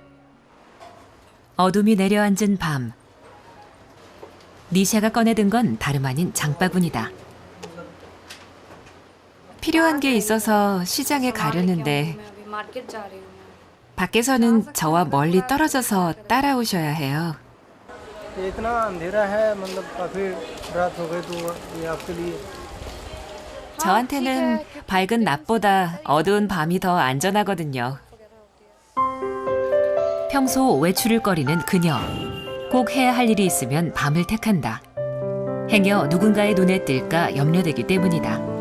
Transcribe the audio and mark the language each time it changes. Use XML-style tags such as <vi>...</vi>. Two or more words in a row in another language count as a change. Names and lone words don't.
<ko>어둠이 내려앉은 밤. 니샤가 꺼내든 건 다름 아닌 장바구니다. 필요한 게 있어서 시장에 가려는데 밖에서는 저와 멀리 떨어져서 따라오셔야 해요.</ko> <hi>इतना अंधेरा है मतलब काफी रात हो गई तो ये आपके लिए</hi> <ko>저한테는 밝은 낮보다 어두운 밤이 더 안전하거든요. 평소 외출을 꺼리는 그녀. 꼭 해야 할 일이 있으면 밤을 택한다. 행여 누군가의 눈에 띌까 염려되기 때문이다.</ko>